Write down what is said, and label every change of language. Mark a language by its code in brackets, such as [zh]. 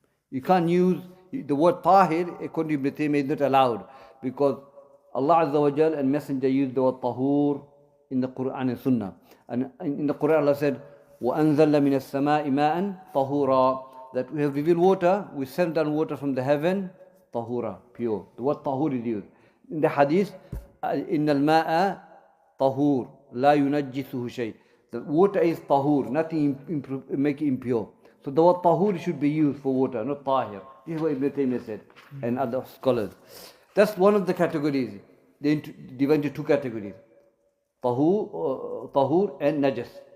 [en] You can't use the word tahir, according to Ibn Taymiyyah, is not allowed, because Allah Azza wa Jal and Messenger used the word tahur in the Quran and Sunnah. And in the Quran Allah said, [ar] وَأَنزَلَّ مِنَ السَّمَاءِ مَاءً طَهُورًا, [en] that we have revealed water, we sent down water from the heaven, tahura, pure. The word tahur is used. In the hadith, [ar] إِنَّ الْمَاءَ طَهُور لَا يُنَجِّسُهُ شَيْءٍ. [en] The water is tahur, nothing make it impure. So the word tahur should be used for water, not tahir. This is what Ibn Taymiyyah said, and other scholars. That's one of the categories. They divide into two categories. Tahur and najas.